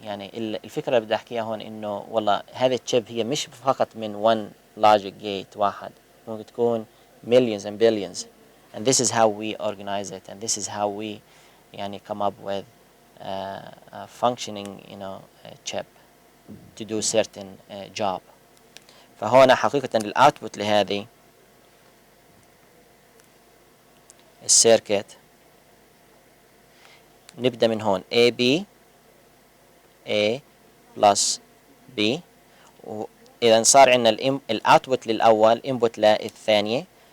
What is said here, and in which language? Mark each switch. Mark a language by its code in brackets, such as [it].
[ar] يعني الفكرة اللي بدي أحكيها هون إنه والله هذا الشيب هي مش فقط من [en] one logic gate [ar] واحد. ممكن تكون [en] millions and billions. And this is how we organize it. And this is how we [ar] يعني [en] come up with a functioning chip to do certain job. [ar] فهنا حقيقة الأوتبوت لهذه السيركت نبدأ من هون A plus B. وإذا صار عندنا الأوتبوت للأول input للثانية.